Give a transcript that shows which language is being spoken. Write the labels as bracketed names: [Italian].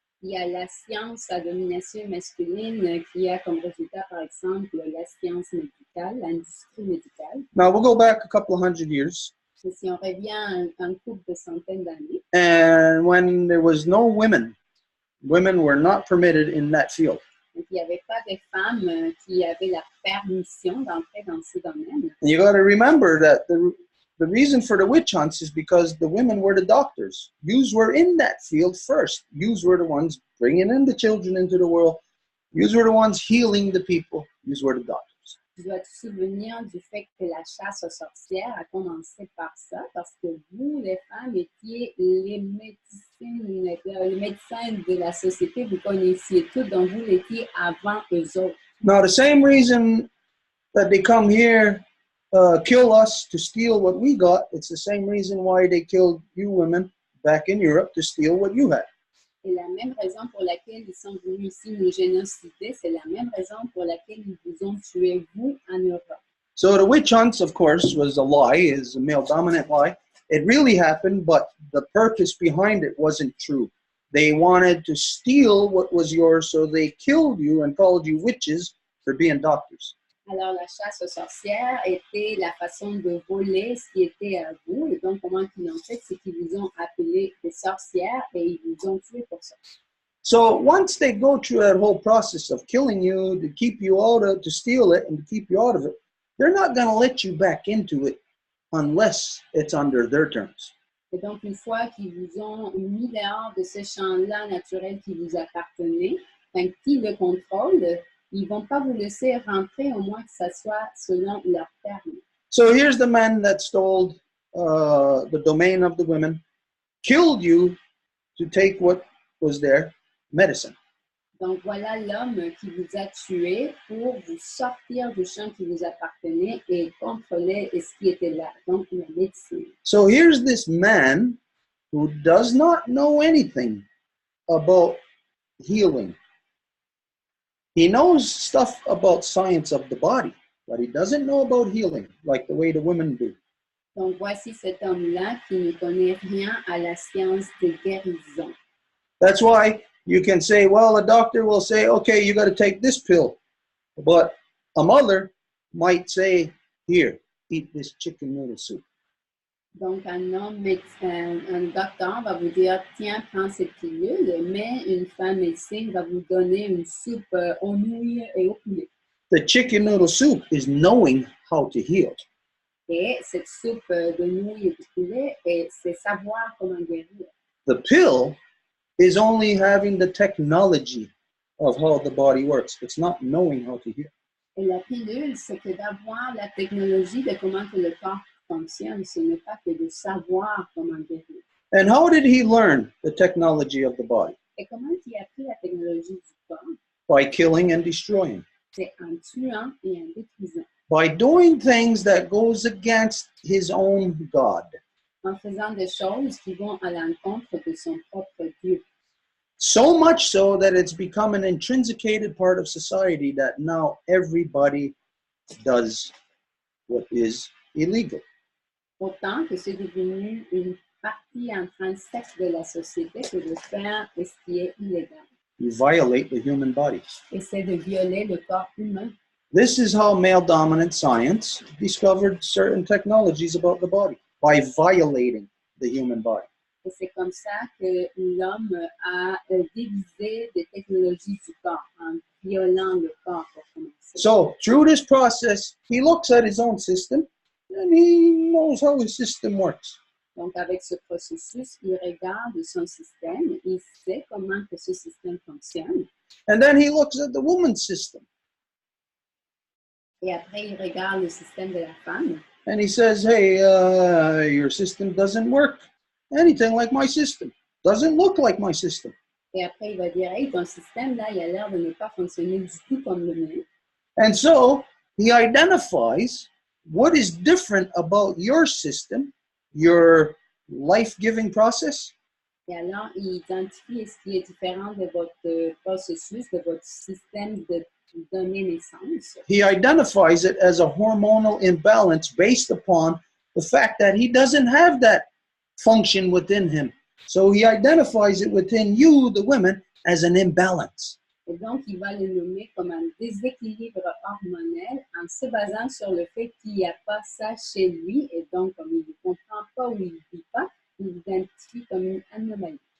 [French] Il y a la science à domination masculine qui a comme résultat, par exemple, la science médicale, l'industrie médicale. [English] Now, we'll go back a couple of hundred years. [French] Et si on revient à un couple de centaines d'années, [English] And when there was no women were not permitted in that field. [French] donc il n'y avait pas de femmes qui avaient la permission d'entrer dans ce domaine. [English] And you got to remember that the reason for the witch hunts is because the women were the doctors. Yous were in that field first. Yous were the ones bringing in the children into the world. Yous were the ones healing the people. Yous were the doctors. [French] Tu dois te souvenir du fait que la chasse aux sorcières a commencé par ça, parce que vous, les femmes, étiez les médecins de la société. Vous connaissiez tout, donc vous l'étiez avant eux autres. [English] Now, the same reason that they come here, kill us to steal what we got, it's the same reason why they killed you women back in Europe to steal what you had. [French] Et la même raison pour laquelle ils sont venus ici nous génocider, c'est la même raison pour laquelle ils vous ont tué, vous, en Europe. [English] So the witch hunts, of course, was a lie, is a male-dominant lie. It really happened, but the purpose behind it wasn't true. They wanted to steal what was yours, so they killed you and called you witches for being doctors. [French] Alors, la chasse aux sorcières était la façon de voler ce qui était à vous. Et donc, comment ils l'ont fait, c'est qu'ils vous ont appelé des sorcières et ils vous ont tué pour ça. [English] So once they go through that whole process of killing you, to keep you out of, to steal it and to keep you out of it, they're not going to let you back into it unless it's under their terms. [French] Et donc, une fois qu'ils vous ont mis dehors de ce champ-là naturel qui vous appartenait, qu'ils le contrôlent, ils ne vont pas vous laisser rentrer, au moins que ça soit selon leurs termes. [English] So here's the man that stole the domain of the women, killed you to take what was there, medicine. [French] Donc, voilà l'homme qui vous a tué pour vous sortir du champ qui vous appartenait et contrôler ce qui était là, donc la médecine. [English] So here's this man who does not know anything about healing. He knows stuff about science of the body, but he doesn't know about healing like the way the women do. [French] Donc, voici cet homme-là qui ne connaît rien à la science de guérison. [English] That's why you can say, well, a doctor will say, okay, you got to take this pill. But a mother might say, here, eat this chicken noodle soup. [French] Donc, un homme médecin, un docteur va vous dire, tiens, prends cette pilule, mais une femme médecine va vous donner une soupe aux nouilles et au poulet. [English] The chicken noodle soup is knowing how to heal. [French] Et cette soupe de nouilles et de poulet, c'est savoir comment guérir. [English] The pill is only having the technology of how the body works. It's not knowing how to heal. [French] Et la pilule, c'est que d'avoir la technologie de comment que le corps fonctionne, ce n'est pas que de savoir comment guérir. [English] And how did he learn the technology of the body? [French] Et comment il a appris la technologie du corps? [English] By killing and destroying. [French] C'est en tuant et en détruisant. [English] By doing things that goes against his own God. [French] En faisant des choses qui vont à l'encontre de son propre Dieu. [English] So much so that it's become an intrinsicated part of society that now everybody does what is illegal. [French] Autant que c'est devenu une partie intrinsèque de la société que de faire ce qui est illégal. [English] You violate the human body. [French] Et c'est de violer le corps humain. [English] This is how male-dominant science discovered certain technologies about the body, by violating the human body. [French] Et c'est comme ça que l'homme a dévisé des technologies du corps, en violant le corps pour commencer. [English] So, through this process, he looks at his own system, and he knows how his system works. [French] Donc, avec ce processus, il regarde son système, il sait comment que ce système fonctionne. [English] And then he looks at the woman's system, [French] Et après, il regarde le système de la femme. [English] and he says, hey, your system doesn't work anything like my system. Doesn't look like my system. [French] Et après, il va dire, hey, ton système, là, il a l'air de ne pas fonctionner du tout comme le mien. [English] And so, he identifies what is different about your system, your life-giving process, [French] Et alors, il identifie ce qui est différent de votre processus, de votre système de donner naissance. [English] he identifies it as a hormonal imbalance based upon the fact that he doesn't have that function within him. So he identifies it within you, the women, as an imbalance. [French] Et donc, il va le nommer comme un déséquilibre hormonal en se basant sur le fait qu'il n'y a pas ça chez lui. Et donc, comme il ne comprend pas ou il ne vit pas, il l'identifie comme une anomalie.